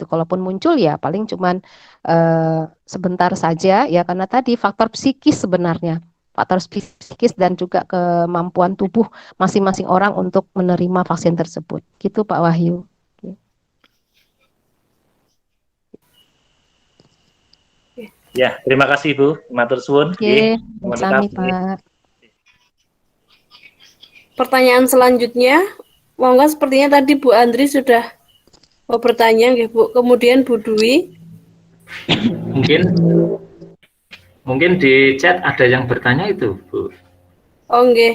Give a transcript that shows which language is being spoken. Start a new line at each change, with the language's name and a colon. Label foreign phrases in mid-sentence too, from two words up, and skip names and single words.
Indonesian: Kalaupun muncul ya paling cuman sebentar saja ya, karena tadi faktor psikis sebenarnya, faktor psikis dan juga kemampuan tubuh masing-masing orang untuk menerima vaksin tersebut. Gitu Pak Wahyu. Ya, terima kasih Bu.
Javanese: Matur suwun. Sami Pak.
Indonesian: Pertanyaan selanjutnya, monggo, sepertinya tadi Bu Andri sudah mau bertanya nggih Bu. Kemudian Bu Dwi. Mungkin di chat ada yang bertanya itu, Bu.
Javanese: Oh, nggih.